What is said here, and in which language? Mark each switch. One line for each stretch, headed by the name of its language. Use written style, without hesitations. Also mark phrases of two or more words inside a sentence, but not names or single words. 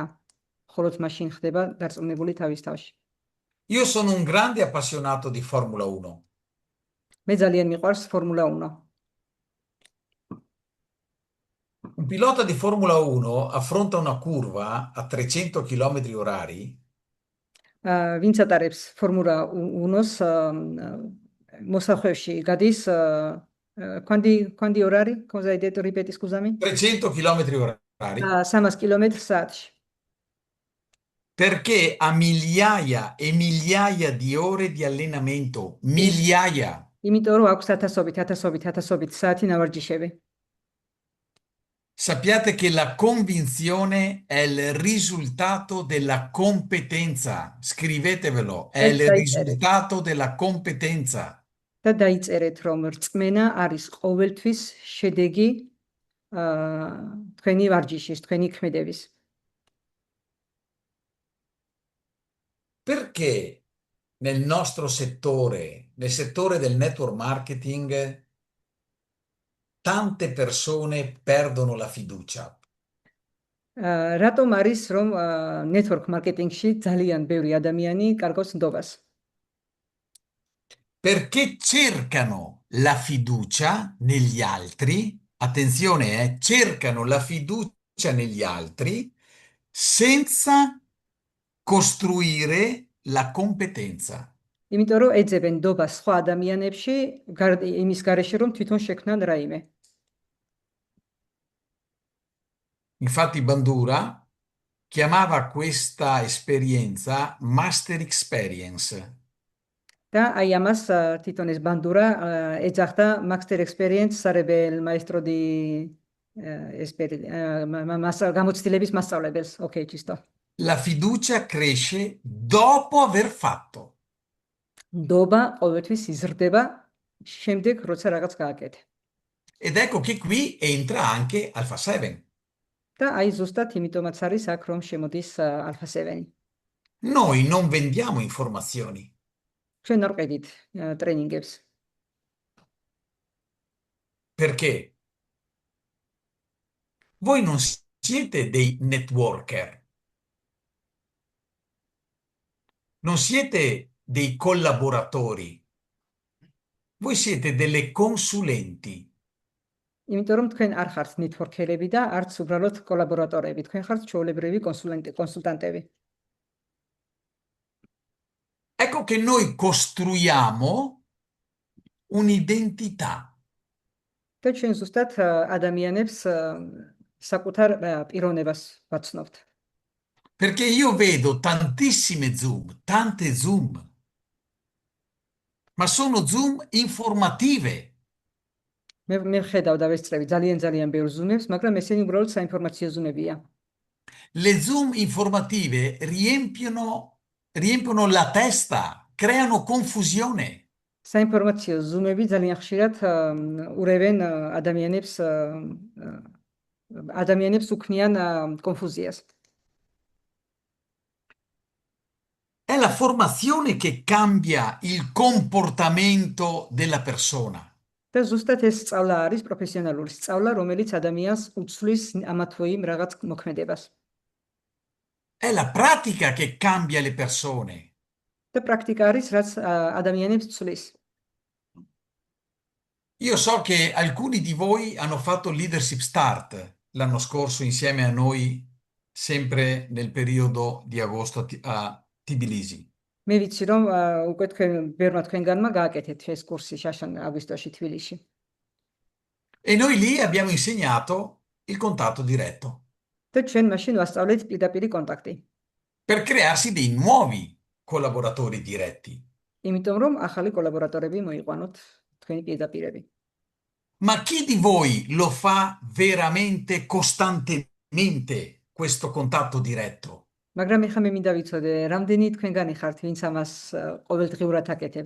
Georgian: ხოლო მაშინ ხდება დარწმუნებული თავის თავში.
Italian: Io sono un grande appassionato di Formula 1.
Georgian: მე ძალიან მიყვარს ფორმულა 1.
Italian: Un pilota di Formula 1 affronta una curva a 300 km orari.
Georgian: ვინც ატარებს ფორმულა 1-ს მოსახვევში გადის
Italian: quanti orari? Cosa hai detto? Ripeti, scusami. 300 km orari. 300 km/h. Perché ha migliaia e migliaia di ore di allenamento. Migliaia.
Georgian: იმიტომ რომ აქვს ათასობით საათი ნავარჯიშები.
Italian: Sappiate che la convinzione è il risultato della competenza. Scrivetevelo, è il risultato della competenza.
Georgian: და დაიწერეთ, რომ რწმენა არის ყოველთვის შედეგი თქვენი ვარჯიშის, თქვენი ქმედების.
Italian: Perché nel nostro settore, nel settore del
English: network marketing,
Italian: tante persone perdono la fiducia?
Georgian: რატომ არის რომ
English: network marketing-
Georgian: ში ძალიან ბევრი ადამიანი კარგავს ნდობას?
Italian: Perché cercano la fiducia negli altri, attenzione, cercano la fiducia negli altri senza costruire la competenza.
Georgian: იმიტომ რომ ეძებენ ნდობას სხვა ადამიანებში, იმის გარეშე რომ თვითონ შექმნან რაიმე.
Italian: Infatti Bandura chiamava questa esperienza
English: Master Experience.
Georgian: და აი ამას თვითონ ეს ბანდურა ეძახდა
English: Master Experience
Georgian: სარებელ
Italian: maestro di
Georgian: გამოცდილების მასწავლებელს. Okay, ჭისტო.
Italian: La fiducia cresce dopo aver fatto.
Georgian: ნდობა ყოველთვის იზრდება შემდეგ, როცა რაღაც გააკეთე.
Italian: Ed ecco che qui entra anche Alpha 7.
Georgian: და აი ზუსტად იმიტომაც არის აქ რომ შემოდის Alpha 7.
Italian: Noi non vendiamo informazioni.
Georgian: ჩვენ არ ყიდით ტრენინგებს.
Italian: Perché? Voi non siete dei networker. Non siete dei collaboratori. Voi siete delle consulenti.
Georgian: იმიტომ რომ თქვენ არ ხართ ნეტვორქერები და არც უბრალოდ კოლაბორატორები, თქვენ ხართ ჩვეულებრივი კონსულტანტები.
Italian: Ecco che noi costruiamo un'identità.
Georgian: და ჩვენ ზუსტად ადამიანებს საკუთარ პიროვნებას ვაცნობთ.
Italian: Perché io vedo tantissime Zoom, tante Zoom, ma sono Zoom informative.
Georgian: მე ხედავ და ვესწრები ძალიან ბევრ ზუმებს, მაგრამ ესენი უბრალოდ საინფორმაციო ზუმებია.
Italian: Le Zoom informative riempiono la testa, creano confusione.
Georgian: საინფორმაციო ზუმები ძალიან ხშირად ურევენ ადამიანებს უქმნიან კონფუზიას.
Italian: È la formazione che cambia il comportamento della persona.
Georgian: და ზუსტად ეს სწავლა არის პროფესიონალური სწავლა, რომელიც ადამიანს უცვლის ამა თუ იმ რაღაც მოქმედებას.
Italian: È la pratica che cambia le persone.
Georgian: და პრაქტიკა არის, რაც ადამიანებს ცვლის.
Italian: Io so che alcuni di voi hanno fatto Leadership Start l'anno scorso insieme a noi, sempre nel periodo di agosto a Tbilisi.
Georgian: მე ვიცი რომ უკვე ბევრმა თქვენგანმა გააკეთეთ ეს კურსი შაშან აგვისტოში თბილისში.
Italian: E noi lì abbiamo insegnato il contatto diretto
Georgian: და ჩვენ მაშინ ვასწავლეთ პირდაპირი კონტაქტი.
Italian: per crearsi dei nuovi collaboratori diretti.
Georgian: იმიტომ რომ ახალი კოლაბორატორები მოიყვანოთ თქვენი პირდაპირები.
Italian: Ma chi di voi lo fa veramente costantemente questo contatto diretto?
Georgian: მაგრამ ეხლა მე მინდა ვიცოდე, რამდენი თქვენგანი ხართ, ვინც ამას ყოველდღიურად აკეთებთ?